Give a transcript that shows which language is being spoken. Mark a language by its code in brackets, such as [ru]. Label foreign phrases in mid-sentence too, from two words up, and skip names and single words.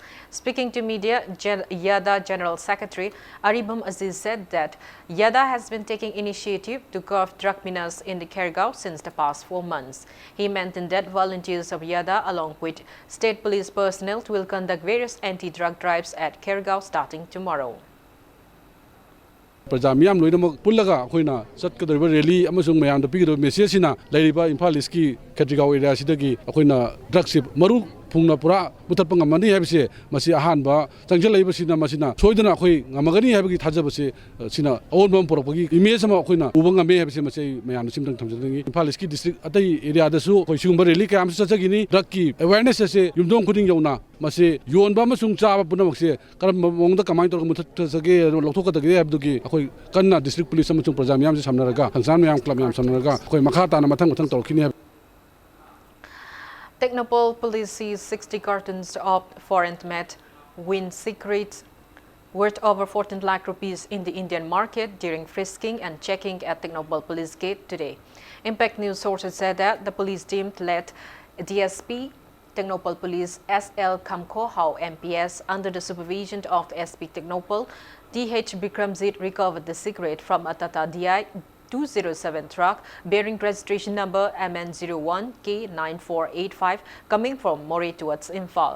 [en] Speaking to media, YADA General Secretary Aribam Aziz said that YADA has been taking initiative to curb drug menace in the Kergao since the past 4 months. He mentioned that volunteers of YADA along with state police personnel will conduct various anti-drug drives at Kergao starting tomorrow. [mni] Prajamiyam loinamok pullaga akoina chatkadriba rally amasung mayam da pigdo message sina lairiba Imphal East ki Ketrigao area sidagi akoina drug ship maru ꯐꯨꯡꯅ ꯄꯨꯔꯥ ꯃꯨꯊꯠꯄ ꯉꯝꯃꯅꯤ ꯍꯥꯏꯕꯁꯦ ꯃꯁꯤ ꯑꯍꯥꯟꯕ ꯆꯪꯁꯤꯜꯂꯛꯏꯕꯁꯤꯅ ꯃꯁꯤꯅ ꯁꯣꯏꯗꯅ ꯑꯩꯈꯣꯏ ꯉꯝꯃꯒꯅꯤ ꯍꯥꯏꯕꯒꯤ ꯊꯥꯖꯕꯁꯦ ꯁꯤꯅ ꯑꯑꯣꯟꯕ ꯑꯃ ꯄꯨꯔꯛꯄꯒꯤ ꯏꯃꯦꯖ ꯑꯃ ꯑꯩꯈꯣꯏꯅ ꯎꯕ ꯉꯝꯃꯦ ꯍꯥꯏꯕꯁꯦ ꯃꯁꯤ ꯑꯩ ꯃꯌꯥꯝꯅ ꯁꯤꯝꯇꯪ ꯊꯝꯖꯅꯤꯡꯉꯤ ꯏꯝꯐꯥꯜ ꯏꯁꯀꯤ ꯗꯤꯁꯇ꯭ꯔꯤꯛ ꯑꯇꯩ ꯑꯦꯔꯤꯌꯥꯗꯁꯨ ꯑꯩꯈꯣꯏ ꯁꯤꯒꯨꯝꯕ ꯔꯦꯂꯤ ꯀꯌꯥ ꯑꯃꯁꯨ ꯆꯠꯆꯈꯤꯅꯤ ꯗ꯭ꯔꯒꯀꯤ ꯑꯦꯋꯦꯌꯔꯅꯦꯁ ꯑꯁꯦ ꯌꯨꯝꯊꯣꯡ ꯈꯨꯗꯤꯡ ꯌꯧꯅ ꯃꯁꯤ ꯌꯣꯟꯕ ꯑꯃꯁꯨꯡ ꯆꯥꯕ ꯄꯨꯝꯅꯃꯛꯁꯦ ꯀꯔꯝꯕ ꯃꯑꯣꯡꯗ ꯀꯃꯥꯏꯅ ꯇꯧꯔꯒ ꯃꯨꯊꯠꯆꯒꯦ ꯂꯧꯊꯣꯛꯀꯗꯒꯦ ꯍꯥꯏꯕꯗꯨꯒꯤ ꯑꯩꯈꯣꯏ ꯀꯟꯅ [en] district police [mni] ꯑꯃꯁꯨꯡ ꯄ꯭ꯔꯖꯥ ꯃꯌꯥꯝꯁꯦ ꯁꯝꯅꯔꯒ ꯍꯛꯆꯥꯡ ꯃꯌꯥꯝ ꯀ꯭ꯂꯕ ꯃꯌꯥꯝ ꯁꯝꯅꯔꯒ ꯑꯩꯈꯣꯏ ꯃꯈꯥ ꯇꯥꯅ ꯃꯊꯪ ꯇꯧꯔꯛꯈꯤꯅꯤ ꯍꯥꯏꯕ [en] Technopol police seized 60 cartons of foreign-made wind secrets worth over 14 lakh rupees in the Indian market during frisking and checking at Technopol police gate today. Impact News sources said that the police team led DSP Technopol Police SL Kamkohau MPS under the supervision of the SP Technopol, DH Bikramjit recovered the cigarette from a Tata DI 207 truck bearing registration number MN01K9485 coming from Moree towards Imphal.